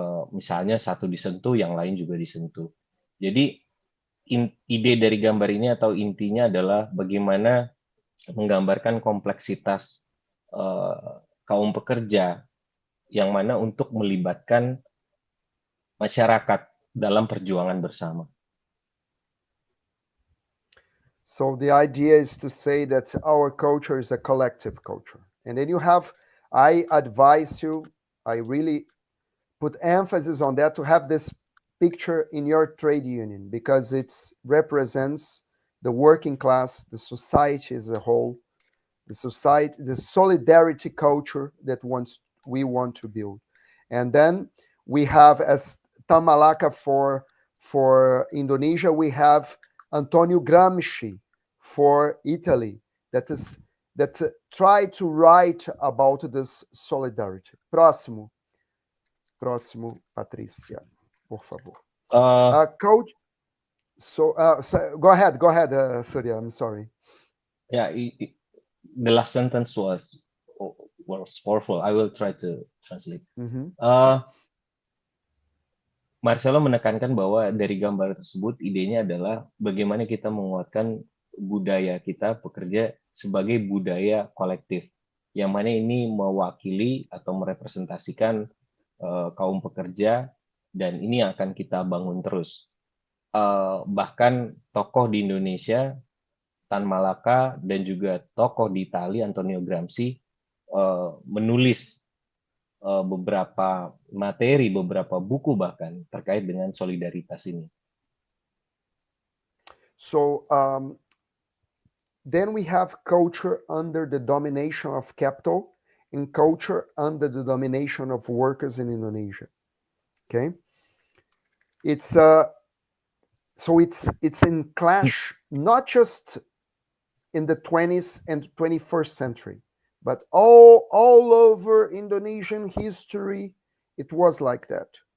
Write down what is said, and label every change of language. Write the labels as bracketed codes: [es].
[id] Misalnya satu disentuh, yang lain juga disentuh. Jadi ide dari gambar ini atau intinya adalah bagaimana menggambarkan kompleksitas kaum pekerja, yang mana untuk melibatkan masyarakat dalam perjuangan bersama. [en] So the idea is to say that our culture is a collective culture. And then you have, I advise you, I really put emphasis on that, to have this picture in your trade union, because it represents the working class, the society as a whole, the society, the solidarity culture that we want to build. And then we have, as Tamalaka for Indonesia, we have Antonio Gramsci for Italy. That is that try to write about this solidarity. [pt] Próximo, Patrícia, por favor. [en] Coach, so go ahead, Surya. I'm sorry. Yeah, the last sentence was powerful. I will try to translate. [id] Marcelo menekankan bahwa dari gambar tersebut idenya adalah bagaimana kita menguatkan budaya kita pekerja sebagai budaya kolektif, yang mana ini mewakili atau merepresentasikan kaum pekerja, dan ini akan kita bangun terus. Bahkan tokoh di Indonesia, Tan Malaka, dan juga tokoh di Italia, Antonio Gramsci, menulis beberapa materi, beberapa buku bahkan terkait dengan solidaritas ini. [en] So then we have culture under the domination of capital and culture under the domination of workers in Indonesia. Okay, it's so it's in clash not just in the 20th and 21st century, but all over Indonesian history, it was like that.